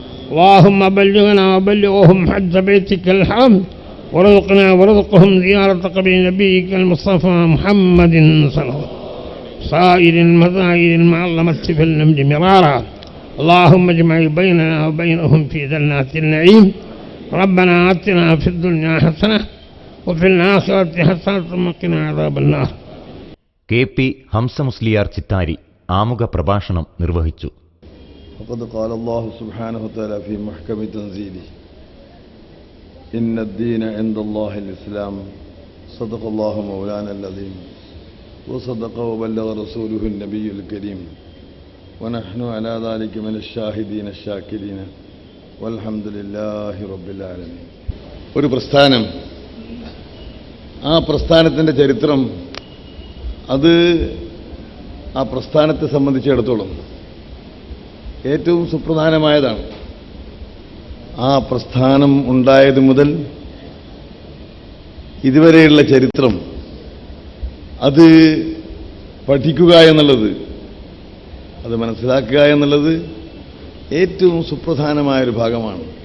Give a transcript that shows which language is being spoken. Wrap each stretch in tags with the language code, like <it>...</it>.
<ar>اللهم بلغنا وبلغهم حج بيتك الحرام ورزقنا ورزقهم زيارة قبر نبيك المصطفى محمد صلى الله عليه وسلم. سائر المذاهب المعظمة في النمل مرارا. اللهم اجمع بيننا وبينهم في جنات النعيم. ربنا آتنا في الدنيا حسنة وفي الآخرة حسنة وقنا عذاب النار.</ar> <ml>KP Hamza Musliyar Chithari ആമുഖ പ്രഭാഷണം നിർവഹിച്ചു.</ml> <ar>وقد قال الله سبحانه وتعالى في محكم تنزيله إن الدين عند الله الإسلام صدق الله مولانا العظيم وصدق وبلغ رسوله النبي الكريم ونحن على ذلك من الشاهدين الشاكرين والحمد لله رب العالمين.</ar> <ml>ഒരു പ്രസ്ഥാനം, ആ പ്രസ്ഥാനത്തിൻ്റെ ചരിത്രം, അത് ആ പ്രസ്ഥാനത്തെ സംബന്ധിച്ചിടത്തോളം ഏറ്റവും സുപ്രധാനമായതാണ്. ആ പ്രസ്ഥാനം ഉണ്ടായത് മുതൽ ഇതുവരെയുള്ള ചരിത്രം അത് പഠിക്കുക എന്നുള്ളത്, അത് മനസ്സിലാക്കുക എന്നുള്ളത് ഏറ്റവും സുപ്രധാനമായൊരു ഭാഗമാണ്.</ml>